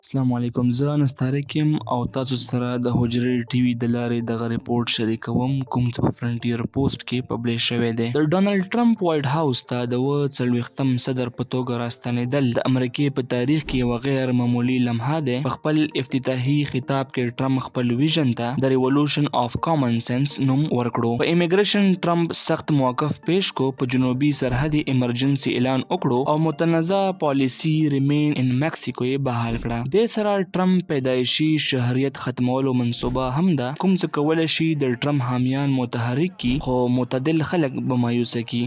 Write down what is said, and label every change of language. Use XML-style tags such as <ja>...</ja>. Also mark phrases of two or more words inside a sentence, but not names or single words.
<ps>السلام علیکم، زه انس طارق یم او تاسو سره د حجرې ټي وي د لارې دغه ریپورت شریکوم کوم چې په فرنټیر پوسټ کې پبلیش شوی دی. د ډونالډ ټرمپ وایټ هاوس ته د 40م صدر په توګه راستنېدل د امریکې په تاریخ کې یوه غیر معمولي لمحه دی. په خپل افتتاحي خطاب کې ټرمپ خپل ویژن ته د</ps> <en>revolution of common sense</en> <ps>نوم ورکړو. په امیګریشن ټرمپ سخت موقف پیش کو، په جنوبي سرحدي ایمرجنسي اعلان وکړو او متنازع پالیسی ریمین ان میکسیکو یې بحال کړه. د سره ټرمپ پیدایشي شهریت ختمولو منصوبه هم ده، کوم څه کولی شي د ټرمپ حامیان متحرک کی خو معتدل خلک به مایوسه کی.</ps>